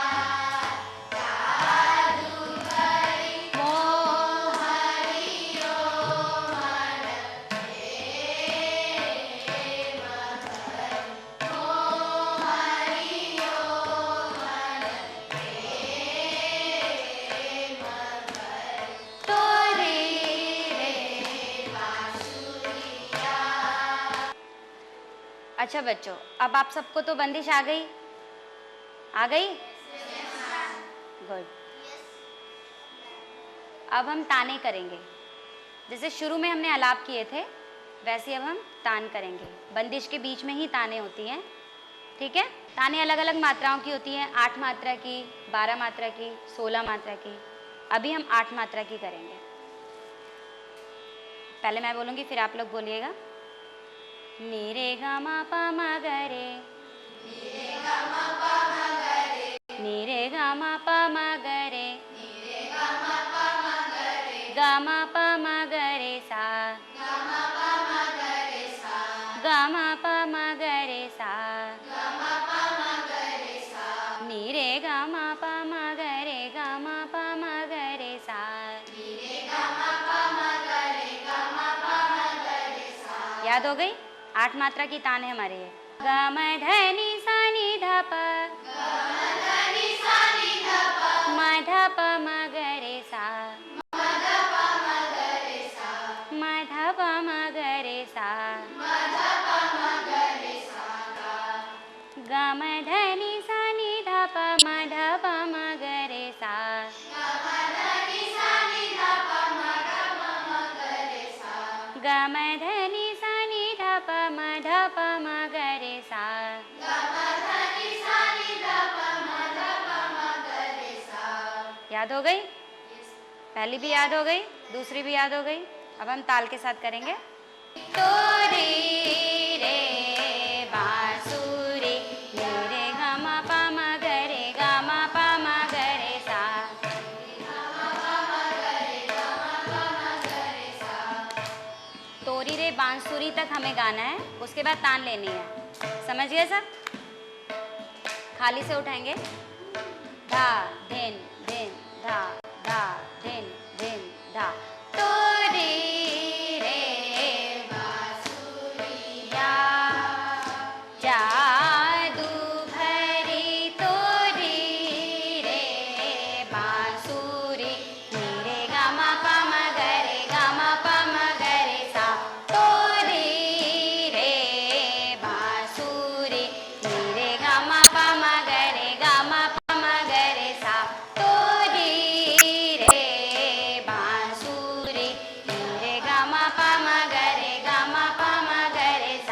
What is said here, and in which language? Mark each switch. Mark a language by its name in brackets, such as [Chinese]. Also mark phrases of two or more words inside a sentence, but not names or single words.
[Hindi] जादू भरी मोहरियो मन प्रेम भरी, मोहरियो मन प्रेम भरी। तोरी रे बांसुरिया। अच्छा बच्चों, अब आप सबको तो बंदिश आ गई, आ गई? गुड। अब हम ताने करेंगे। जैसे शुरू में हमने आलाप किए थे, वैसे अब हम तान करेंगे। बंदिश के बीच में ही ताने होती हैं, ठीक है? ताने अलग अलग मात्राओं की होती हैं, 8 मात्रा की, 12 मात्रा की, 16 मात्रा की। अभी हम 8 मात्रा की करेंगे। पहले मैं बोलूँगी, फिर आप लोग बोलिएगा। नी रे गा मा पा मा गा रे, नी रे गा मा पा मा गा रे, नी रे गा मा पा मा गा रे, नी रे गा मा पा मा गा रे, गा मा पा मा गा रे सा, गा मा पा मा गा रे सा, गा मा पा मा गा रे सा, गा मा पा मा गा रे सा, नी रे गा मा पा मा गा रे, गा मा पा मा गा रे सा, नी रे गा मा पा मा गा रे, गा मा पा मा गा रे सा। याद हो गई? 8 मात्रा की तान है हमारे ये। ग म ध नि सा नि ध प, ग म ध नि सा नि ध प, म ध प म ग रे सा, म ध प म ग रे सा, म ध प म ग रे सा, म ध प म ग रे सा गा। ग म ध नि सा नि ध प, म ध प म ग रे सा, ग म ध नि सा नि ध प, म ध प म ग रे सा, ग म ध नि सा नि ध प, म ध प म ग रे सा, ग म ध नि सा नि ध प, म ध प म ग रे सा। याद हो गई? पहली भी याद हो गई, दूसरी भी याद हो गई। अब हम ताल के साथ करेंगे। तोरी रे बांसुरी, नी रे ग म प म ग रे, ग म प म ग रे सा, तोरी रे बांसुरी तक हमें गाना है, उसके बाद तान लेनी है। समझ गए सब? खाली से उठाएंगे। धा धिन धिन धा धा धिन धिन धा। तो रे रे बांसुरिया जादू भरी तोरी रे बांसुरी नी रे गा मा पा मा ग रे गा मा पा मा ग रे सा। तोरी रे बांसुरी नी रे गा मा पा मा ग रे गा मा पा मा ग रे सा। तोरी रे बांसुरी नी रे गा मा पा मा ग रे गा मा पा मा ग रे सा।